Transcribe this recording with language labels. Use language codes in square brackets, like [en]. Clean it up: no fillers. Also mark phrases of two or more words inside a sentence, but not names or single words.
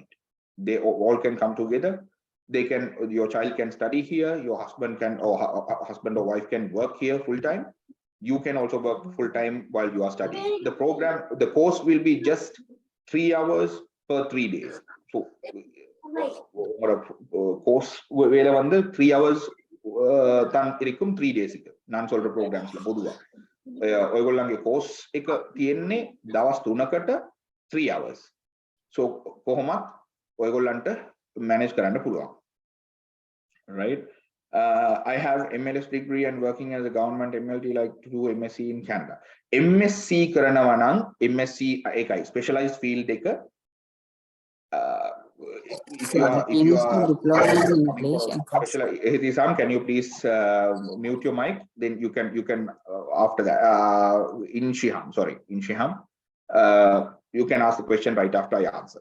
[en] They all can come together. Your child can study here. Your husband or wife can work here full time. You can also work full time while you are studying. The course will be just 3 hours per 3 days. [ta] So course வேலை வந்து 3 hours தான் இருக்கும் 3 days. நான் சொல்ற programs-ல பொதுவா [si] ඔයගොල්ලන්ගේ course එක තියෙන්නේ දවස් 3කට 3 hours. So කොහොමත් ඔයගොල්ලන්ට manage කරන්න පුළුවන්. Right? [en] I have MLS degree and working as a government MLT, like to do MSc in Canada. [si] MSc කරනවා නම් MSc එකයි specialized field එක. [en] If you are special, can you please mute your mic? Then you can after that in Shiham, you can ask the question right after I answer.